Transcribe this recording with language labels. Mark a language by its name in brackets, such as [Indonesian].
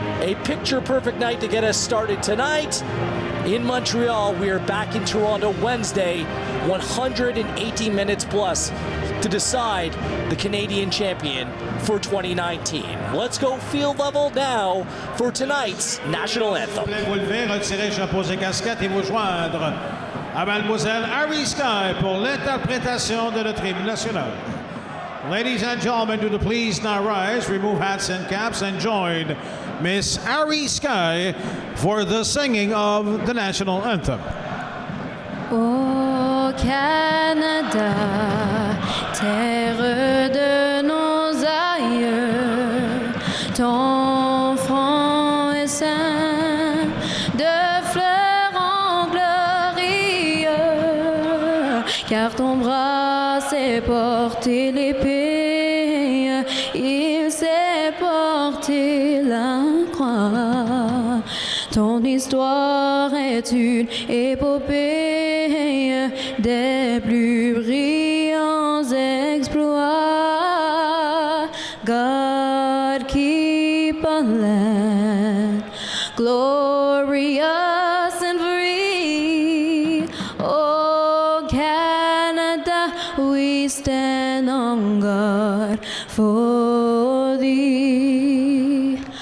[English] A picture-perfect night to get us started tonight. In Montreal, we are back in Toronto Wednesday, 180 minutes plus to decide the Canadian champion for 2019. Let's go field level now for tonight's national anthem. [French] Vous levez, retirez chapeaux et casquettes et vous joindre à Mademoiselle Harry Sky pour l'interprétation de notre hymne national. [English] Ladies and gentlemen, do the please now rise, remove hats and caps, and join Miss Harry Sky for the singing of the national anthem. [French] Au Canada, terre de nos aïeux, ton front est ceint de fleurs en glorieux, car ton bras s'est porté l'épée, il s'est porté la croix. Ton histoire est une épopée des plus brillants exploits. [English] God keep a land glorious and free. Oh Canada, we stand on guard for thee.